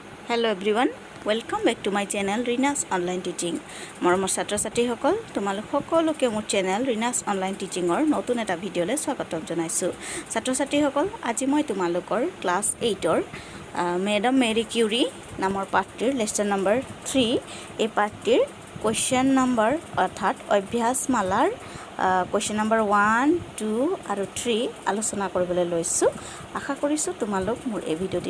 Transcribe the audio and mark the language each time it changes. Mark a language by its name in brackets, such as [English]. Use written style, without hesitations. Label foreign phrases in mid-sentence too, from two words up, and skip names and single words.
[English] hello everyone welcome back to my channel Reena's Online Teaching [Assamese] मरমৰ ছাত্ৰ ছাত্ৰীসকল তোমালোক সকলোকে মোৰ চেনেল ৰীনাস অনলাইন টিচিঙৰ নতুন এটা ভিডিঅ'লৈ স্বাগতম জনাইছো ছাত্ৰ ছাত্ৰীসকল আজি মই তোমালোকৰ ক্লাছ 8ৰ মেডাম মেৰী কিউৰী নামৰ পাঠটিৰ [English] lesson number [Assamese] 3 এই পাঠটিৰ [English] question number [Assamese] অৰ্থাৎ অভ্যাসমালাৰ [English] question number [Assamese] 1 2 আৰু 3 আলোচনা কৰিবলৈ লৈছো আশা কৰিছো তোমালোক মোৰ এই ভিডিঅ'টিৰ